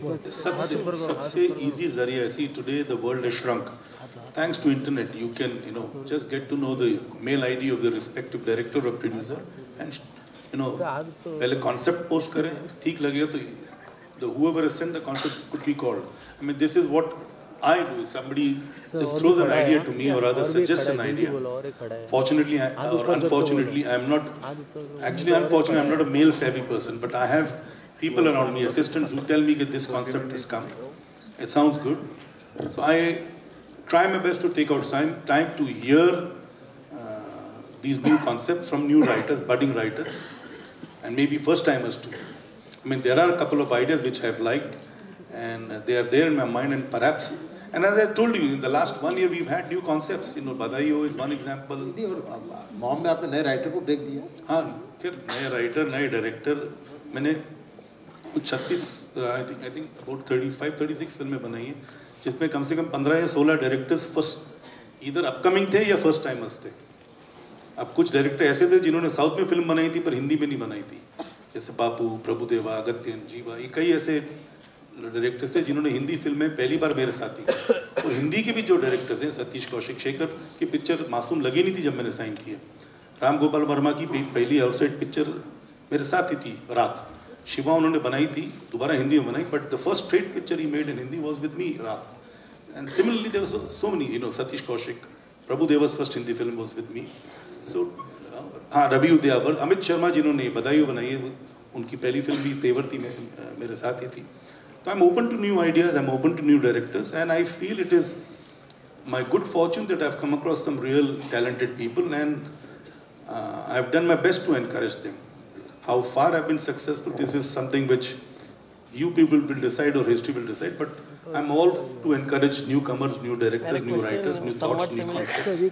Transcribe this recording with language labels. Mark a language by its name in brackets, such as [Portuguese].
[Hindi] सबसे इजी जरिया, [English] See today the world is shrunk. Thanks to internet, you can just get to know the mail ID of the respective director or producer, and [Hindi] पहले concept post करें, ठीक लगेगा तो [English] the whoever has sent the concept could be called. I mean, this is what I do. Somebody just throws an idea to me, or rather suggests an idea. Fortunately or unfortunately, I'm not, actually unfortunately, I'm not a male savvy person, but I have people around me, assistants, who tell me that this concept has come. It sounds good. So I try my best to take out time to hear these new concepts from new writers, budding writers, and maybe first timers too. I mean, there are a couple of ideas which I've liked, and they are there in my mind, and perhaps, and as I told you, in the last 1 year we've had new concepts. You know, Badaiyo is one example. [Hindi] Mom में आपने नए writer को break दिया? हाँ, फिर नए writer, नए director, मैंने कुछ 36, [English] I think about 35-36 [Hindi] फिल्में बनाई हैं, जिसमें कम से कम 15 या 16 डायरेक्टर्स फर्स्ट इधर अपकमिंग थे या फर्स्ट टाइमर्स थे. अब कुछ डायरेक्टर ऐसे थे जिन्होंने साउथ में फिल्म बनाई थी पर हिंदी में नहीं बनाई थी, जैसे बापू, प्रभुदेवा, अगत्यन, जीवा, ये कई ऐसे डायरेक्टर्स हैं जिन्होंने हिंदी फिल्में पहली बार मेरे साथ ही. और हिंदी के भी जो डायरेक्टर्स हैं, सतीश कौशिक, शेखर की पिक्चर मासूम लगी नहीं थी जब मैंने साइन किया. राम गोपाल वर्मा की पहली आउटसाइड पिक्चर मेरे साथ ही थी, रात. शिवा उन्होंने बनाई थी, दोबारा हिंदी में बनाई, [English] But the first straight picture ही made in Hindi was with me, Raat. And similarly there was so many, you know, Satish Kaushik, Prabhudeva's first Hindi film was with me. [Hindi] सो हाँ, रवि उदयावर, अमित शर्मा जिन्होंने बधाइयो बनाई है, उनकी पहली फिल्म भी तेवर थी, मेरे साथ ही थी. [English] So I'm open to new ideas, I'm open to new directors, and I feel it is my good fortune that I've come across some real talented people, and I've done my best to encourage them. How far I've been successful, this is something which you people will decide or history will decide, but I'm all to encourage newcomers, new directors, new writers, new thoughts, new concepts.